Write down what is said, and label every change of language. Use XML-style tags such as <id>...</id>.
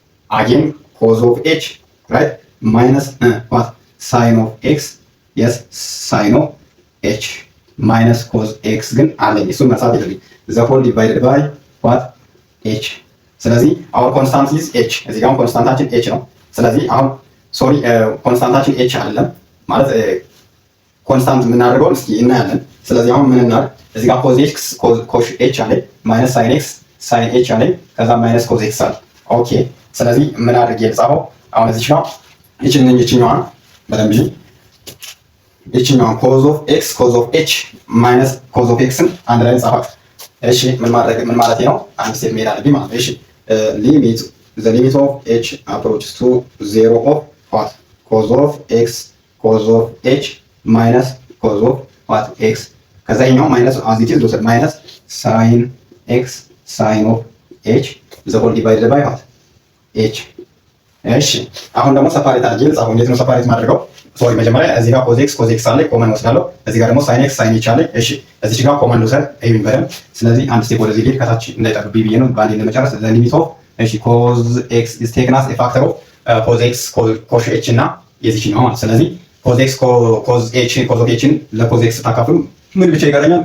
<en>again cos of h right minus what sin of x yes sin of h minus cos x</en> <am>ግን አለኝ እሱ መሳብ ይደልኝ</am> <en>the whole divided by what h</en> <am>ስለዚህ</am> <en>our constant is h</en> <am>እዚህ ጋር ኮንስታንታችን h ነው። ስለዚህ አሁን ሶሪ ኮንስታንታችን h አይደለም ማለት ኮንስታንት የምናደርገው እስኪ እናያለን። ስለዚህ አሁን ምን እናድርግ? እዚህ ጋር cos x cos h አለ minus sin x sin h አለ ከዛ minus cos x አለ። ኦኬ ስለዚህ ምን አድርጌ ልጻፈው? አሁን እዚህ ጋር ይችኛዋን በደንብ ይችኛዋን cos of x cos of h minus cos of x አንድ ላይ ጻፋት። እሺ ምን ማለት ነው? አንድ ስቴፕ መሄድ አለብኝ ማለት ነው። እሺ ሊሚት</am> <en>the limit of h approaches to 0 of what cos of x cos of h minus cos of what x</en> <am>ከዛ ይሄኛው ማይነስ as it is ዶሰት ማይነስ</am> <en>sin x sin of h the whole divided by what h</en> <am>እሺ አሁን ደግሞ ሰፓሬት አድርጌ ልጻፈው። እንዴት ነው ሰፓሬት ማድረገው? ሶሪ መጀመሪያ እዚህ ጋር</am> <en>cos x አለ ኮመን ወስዳለሁ። እዚህ ጋር ደግሞ sin x sin h አለ። እሺ እዚህ ጋር ኮመን ወሰድ ይሄን በደንብ ስለዚህ አንድ ስቴፕ ወደዚህ ልሄድ ከታች እንዳይጠብብኝ ብዬ ነው ባንዴ ለመጨረስ the limit of እሺ cos x is taken as a factor of cos x cos h</en> <am>እና የዚህኛው ማለት ስለዚህ cos x cos h ለcos x ታካፍሉ ምን ብቻ ይቀራኛል?</am>